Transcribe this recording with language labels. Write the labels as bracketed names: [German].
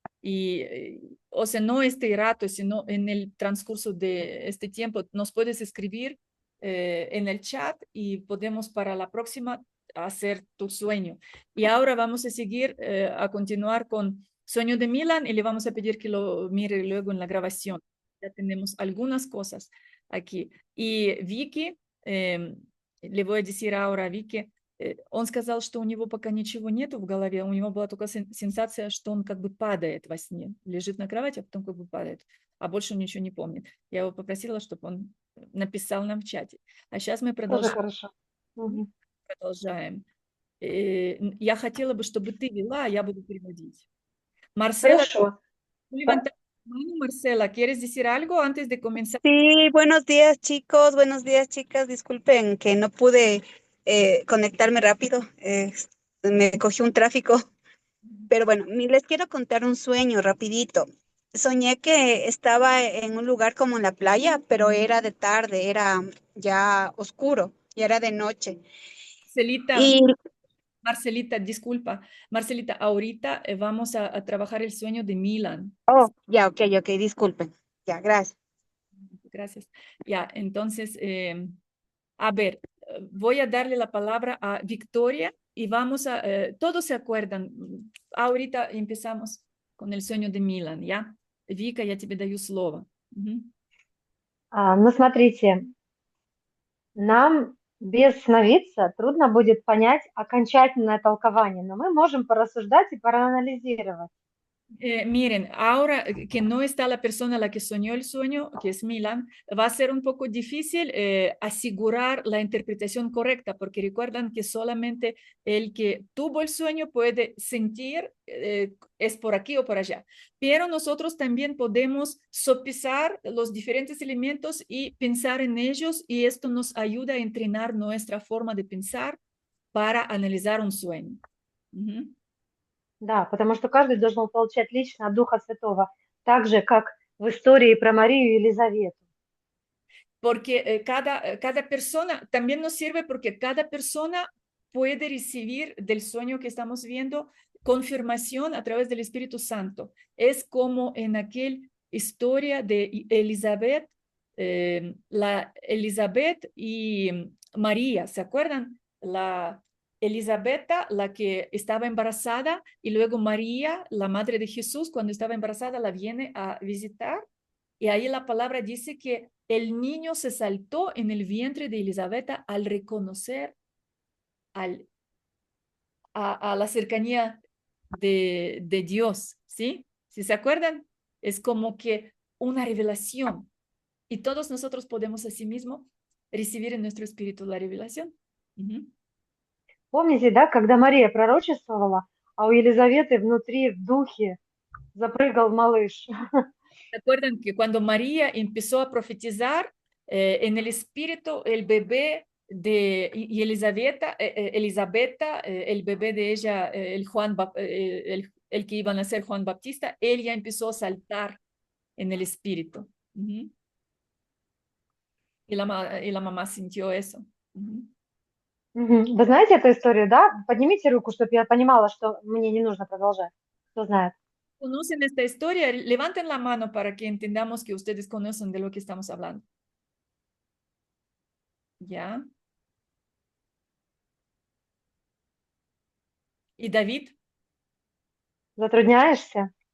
[Spanish] Y, o sea, no este rato, sino en el transcurso de este tiempo, nos puedes escribir en el chat y podemos para la próxima hacer tu sueño. Y ahora vamos a seguir, a continuar con Sueño de Milan y le vamos a pedir que lo mire luego en la grabación. Ya tenemos algunas cosas aquí. Y Vicky, le voy a decir ahora a [Russian] Вике, он сказал, что у него пока ничего нету в голове, у него была только сенсация, что он как бы падает во сне, лежит на кровати, а потом как бы падает, а больше он ничего не помнит. Я его попросила, чтобы он написал нам в чате. А сейчас мы Тоже хорошо. Мгм. продолжаем. Я хотела бы, чтобы ты вела, а я буду переводить. Марцела, Хорошо. [Spanish] levanta la mano, Marcela, ¿quieres decir algo antes de comenzar? Sí, buenos días chicos, buenos días chicas. Disculpen que no pude conectarme rápido. Me cogió un tráfico, pero bueno, les quiero contar un sueño rapidito. Soñé que estaba en un lugar como en la playa, pero era de tarde, era ya oscuro, ya era de noche. Marcelita, Y, Marcelita, disculpa. Marcelita, ahorita vamos a trabajar el sueño de Milan. oh, ya, ok, disculpen. Ya, gracias. Gracias. Ya, entonces, a ver, voy a darle la palabra a Victoria y vamos a, todos se acuerdan, ahorita empezamos con el sueño de Milan, ¿ya? [Russian] Vika, я тебе даю слово. Мгм. Ну, смотрите, нам без сновидца трудно будет понять окончательное толкование, но мы можем порассуждать и проанализировать. [Spanish] Miren, ahora que no está la persona a la que soñó el sueño, que es Milan, va a ser un poco difícil asegurar la interpretación correcta, porque recuerdan que solamente el que tuvo el sueño puede sentir es por aquí o por allá. Pero nosotros también podemos sopesar los diferentes elementos y pensar en ellos, y esto nos ayuda a entrenar nuestra forma de pensar para analizar un sueño. Ujú. [Russian] Да, потому что каждый должен получать лично от Духа Святого, так же, как в истории про Марию и Елизавету. [Spanish] Porque cada persona también nos sirve porque cada persona puede recibir del sueño que estamos viendo confirmación a través del Espíritu Santo. Es como en aquella historia de Elizabeth, la Elizabeth y María, ¿se acuerdan? La Elisabetta, la que estaba embarazada, y luego María, la madre de Jesús, cuando estaba embarazada, la viene a visitar. Y ahí la palabra dice que el niño se saltó en el vientre de Elisabetta al reconocer a la cercanía de Dios, ¿sí? Si se acuerdan, es como que una revelación. Y todos nosotros podemos asimismo recibir en nuestro espíritu la revelación. Угу. [Russian] Помните, да, когда Мария пророчествовала, а у Елизаветы внутри в духе запрыгал малыш. [Spanish] ¿Se acuerdan que cuando María empezó a profetizar en el espíritu, el bebé de y Elisabetta, el bebé de ella, el que iba a nacer Juan Baptista, él ya empezó a saltar en el espíritu. Ujú. Y la mamá sintió eso. Ujú. Мгм. [Russian] Вы знаете эту историю, да? Поднимите руку, чтобы я понимала, что мне не нужно продолжать. Кто знает? [Spanish] ¿Conocen esta historia? Levanten la mano para que entendamos que ustedes conocen de lo que estamos hablando. ¿Ya? ¿Y David? [Russian] Затрудняешься?